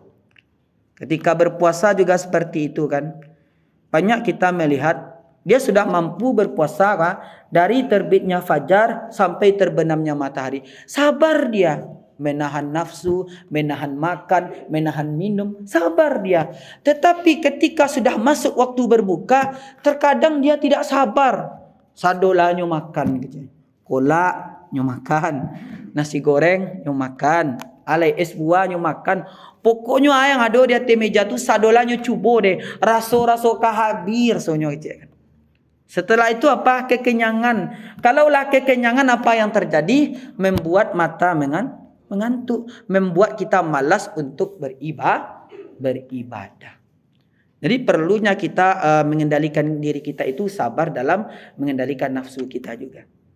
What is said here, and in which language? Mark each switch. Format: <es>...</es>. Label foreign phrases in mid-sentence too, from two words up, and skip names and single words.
<id>Ketika berpuasa juga seperti itu kan. Banyak kita melihat dia sudah mampu berpuasa kan? Dari terbitnya fajar sampai terbenamnya matahari. Sabar dia. Menahan nafsu, menahan makan, menahan minum. Sabar dia. Tetapi ketika sudah masuk waktu berbuka, terkadang dia tidak sabar.</id> <min>Sadolah nyo makan. Kolak nyo makan. Nasi goreng nyo makan. Alai es buah nyo makan.</min> <id>Pokoknya yang ada di atas meja</id> <min>tu sadolah nyo cubo deh. Raso-raso kahabir sonyo kan.</min> <id>Setelah itu apa? Kekenyangan. Kalaulah kekenyangan apa yang terjadi? Membuat mata mengantuk. Membuat kita malas untuk beribadah. Jadi perlunya kita mengendalikan diri kita itu sabar dalam mengendalikan nafsu kita juga.</id>